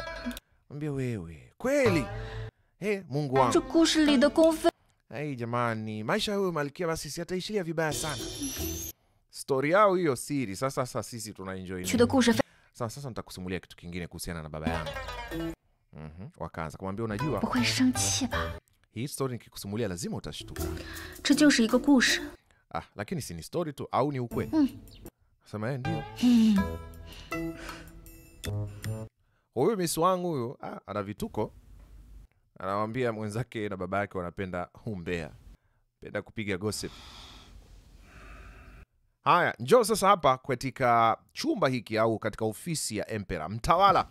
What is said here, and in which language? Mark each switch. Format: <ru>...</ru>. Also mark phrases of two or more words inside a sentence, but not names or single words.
<sw>Mwambie wewe, kweli? Mungu wangu. Jamani, maisha huyo malkia basi si ataishilia vibaya sana. Story yao hiyo siri. Sasa sisi tuna enjoy. Sasa nitakusimulia kitu kingine kuhusiana na baba yangu. Wakaanza kumwambia, unajua</sw> <zh>不会生气吧？</zh> <sw>hii story nikikusimulia lazima utashtuka.</sw> <zh>这就是一个故事。</zh> <sw>Lakini si ni story tu au ni ukweli? Sema ndio. Huyu Miss wangu huyu ana vituko. Anamwambia mwenzake na baba yake wanapenda umbea. Penda kupiga gossip. Haya, njoo sasa hapa katika chumba hiki au katika ofisi ya Emperor, mtawala.</sw>